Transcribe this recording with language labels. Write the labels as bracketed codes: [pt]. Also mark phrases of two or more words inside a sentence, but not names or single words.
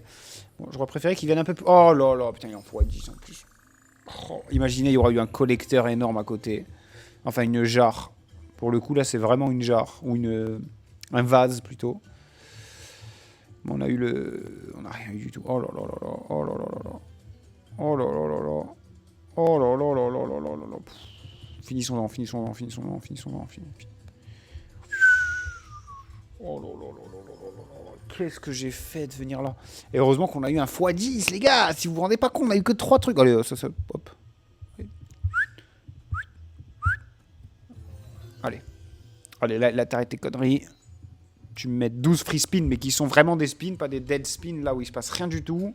[fr] Bon, j'aurais préféré qu'ils viennent un peu plus... Oh là là, putain, il en faut 10 en plus. Oh, imaginez, il y aura eu un collecteur énorme à côté. Enfin, une jarre. Pour le coup, là, c'est vraiment une jarre. Ou un vase, plutôt. Bon, on a eu le... On n'a rien eu du tout. Oh là là là là. Oh là là là là. Oh là là là là. Oh là là là là là là là là. Finissons-en, finissons-en, finissons-en, finissons-en. Oh là là là là là là là. Qu'est-ce que j'ai fait de venir là? Et heureusement qu'on a eu un x10, les gars. Si vous vous rendez pas compte, on a eu que 3 trucs. Allez, ça, hop. Allez. Allez, là, t'arrêtes tes conneries. Tu me mets 12 [en] free spins, [fr] mais qui sont vraiment des spins, pas des [en] dead spins, [fr] là où il se passe rien du tout.